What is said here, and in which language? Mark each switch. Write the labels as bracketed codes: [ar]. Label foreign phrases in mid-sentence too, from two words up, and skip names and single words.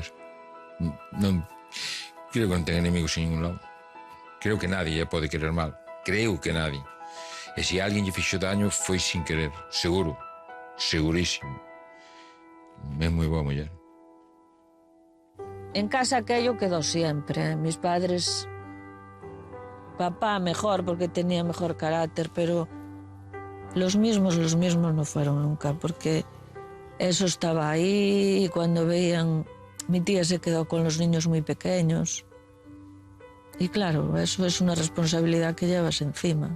[gl] Non creo que non ten enemigos en ningún lado. Creo que nadie lle pode querer mal, creo que nadie. E se alguén lle fixo daño foi sin querer, seguro, segurísimo. É moi boa muller. [es] En casa aquello quedó siempre. Mis padres, papá mejor porque tenía mejor carácter, pero los mismos no fueron nunca, porque eso estaba ahí y cuando veían... Mi tía se quedó con los niños muy pequeños y claro, eso es una responsabilidad que llevas encima.